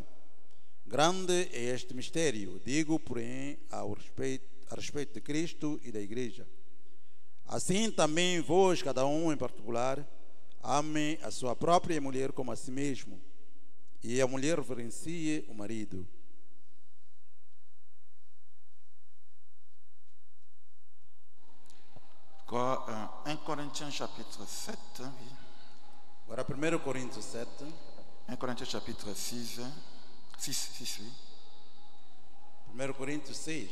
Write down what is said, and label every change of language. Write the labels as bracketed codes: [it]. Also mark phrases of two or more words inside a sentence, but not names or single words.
[pt] Grande é este mistério, digo, porém, a respeito de Cristo e da Igreja. Assim também vós, cada um em particular, ame a sua própria mulher como a si mesmo, e a mulher reverencie o marido. [fr] Quoi, 1 Corinthiens chapitre 7, oui. [pt] Agora 1 Coríntios 7. [fr] 1 Corinthiens chapitre 6, oui. [pt] 1 Coríntios 6.